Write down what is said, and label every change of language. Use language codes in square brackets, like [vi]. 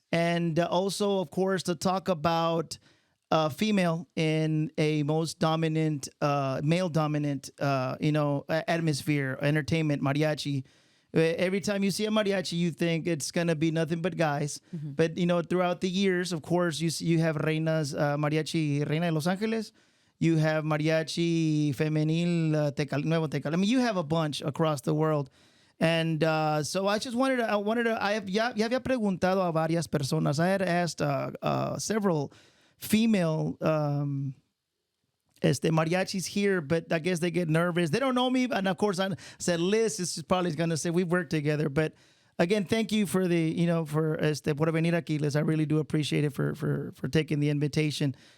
[en] And also, of course, to talk about female in a most dominant, male-dominant, atmosphere, entertainment, mariachi. Every time you see a mariachi, you think it's going to be nothing but guys. Mm-hmm. But, throughout the years, of course, you have Reinas, Mariachi Reina de Los Ángeles. You have Mariachi Femenil Nuevo Tecal. I mean, you have a bunch across the world. And so I just wanted to, [es] ya había preguntado a varias personas. [en] I had asked several female mariachis here, but I guess they get nervous. They don't know me. And of course, I said, Liz is probably going to say we've worked together. But again, thank you for [es] por venir aquí, [en] Liz. I really do appreciate it for taking the invitation.